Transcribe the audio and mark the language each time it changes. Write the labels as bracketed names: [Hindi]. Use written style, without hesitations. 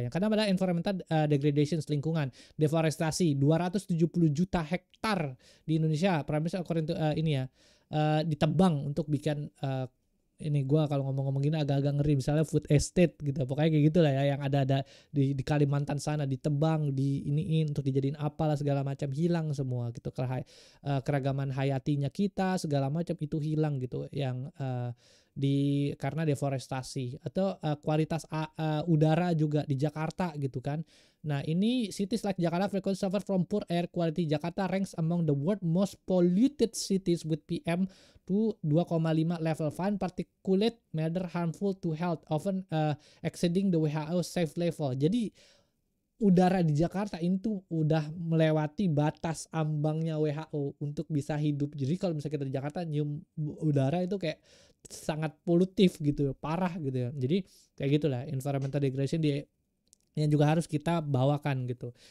[Indonesian] Yang kedua adalah environmental degradation, lingkungan, deforestasi, 270 juta hektar di Indonesia [English] primarily according to [Indonesian] ditebang untuk bikin ini gue kalau ngomong-ngomong gini agak-agak ngeri, misalnya food estate gitu, pokoknya kayak gitulah ya, yang ada di Kalimantan sana ditebang, iniin untuk dijadiin apalah segala macam, hilang semua gitu, keragaman hayatinya kita segala macam itu hilang gitu, yang karena deforestasi, atau kualitas udara juga di Jakarta gitu kan. Nah, ini [English] cities like Jakarta frequently suffer from poor air quality. Jakarta ranks among the world most polluted cities with PM to 2,5 level, fine particulate matter harmful to health, often exceeding the WHO safe level. [Indonesian] Jadi udara di Jakarta itu udah melewati batas ambangnya WHO untuk bisa hidup. Jadi kalau misalnya kita di Jakarta nyium udara itu kayak sangat polutif gitu, parah gitu ya. Jadi kayak gitulah environmental degradation yang juga harus kita bawakan gitu.